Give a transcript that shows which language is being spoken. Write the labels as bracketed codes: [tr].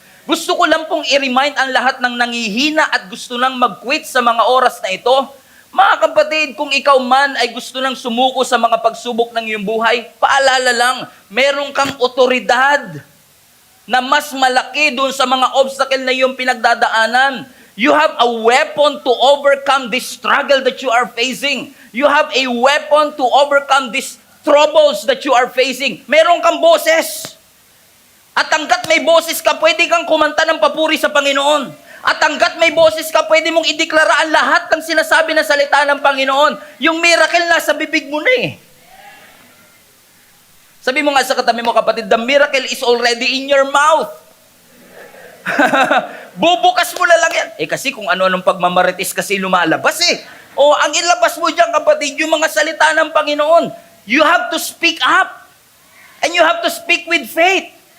[tl] Gusto ko lang pong i-remind ang lahat ng nangihina at gusto nang mag-quit sa mga oras na ito. Mga kapatid, kung ikaw man ay gusto nang sumuko sa mga pagsubok ng iyong buhay, paalala lang, meron kang otoridad na mas malaki doon sa mga obstacle na iyong pinagdadaanan. [en] You have a weapon to overcome this struggle that you are facing. You have a weapon to overcome these troubles that you are facing. [tl] Meron kang boses. At hanggat may boses ka, pwede kang kumanta ng papuri sa Panginoon. At hanggat may boses ka, pwede mong ideklara ang lahat ng sinasabi na salita ng Panginoon. Yung miracle nasa bibig mo na eh. Sabi mo nga sa katabi mo, kapatid, [en] the miracle is already in your mouth. [tl] Bubukas mo na lang yan. Eh kasi kung ano-anong pagmamarites kasi lumalabas eh. O ang ilabas mo dyan, kapatid, yung mga salita ng Panginoon. [en] You have to speak up. And you have to speak with faith.